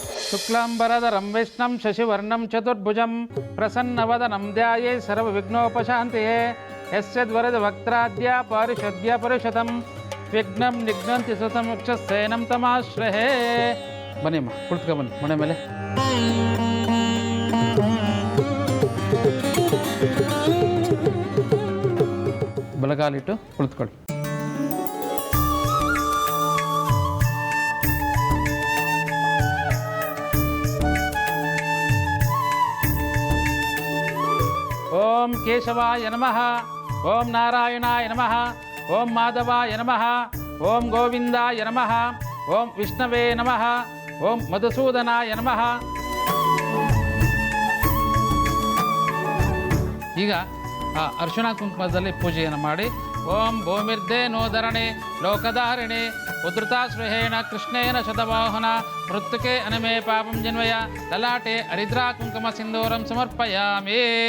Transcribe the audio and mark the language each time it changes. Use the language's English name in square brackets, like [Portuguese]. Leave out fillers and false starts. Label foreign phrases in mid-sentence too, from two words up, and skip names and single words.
[Sanskrit] शुक्लांबरधरं विष्णुं शशिवर्णं चतुर्भुजं प्रसन्नवदनं ध्याये सर्वविघ्नोपशान्तये यस्यद्वरदवक्त्राद्या पारिषद्या परिषदं विघ्नं निघ्नन्ति सुतमुक्षसेनं तमाश्रहे [Kannada] बन्निಮ್ಮ ಕುಳಿತುಕೊ ಬನ್ನಿ ಮನೆ ಮೇಲೆ ಬಲಗಾಲಿಟ್ಟು ಕುಳಿತುಕೊಳ್ಳಿ [Sanskrit] ओम केशवाय नमः ओम नारायणाय नमः ओम माधवाय नमः ओम गोविंदाय नमः ओम विष्णवे नमः ओम मधुसूदनाय नमः [Kannada] ಈಗ ಆ ಅರ್ಶಿಣ ಕುಂಕುಮದಲ್ಲಿ ಪೂಜೆಯನ್ನು ಮಾಡಿ [Sanskrit] ಓಂ ಭೂಮಿರ್ದೇ ನೋಧರಣೆ ಲೋಕಧಾರಿಣೆ ಉದ್ರುತಾಶ್ರಹೇಣ ಕೃಷ್ಣೇನ ಶತವಾಹನ ಮೃತ್ತುಕೆ ಅನಮೇ ಪಾಪಂ ಜನ್ವಯ ಲಲಾಟೆ ಹರಿದ್ರಾ ಕುಂಕುಮ ಸಿಂಧೂರಂ ಸಮರ್ಪಯಾಮಿ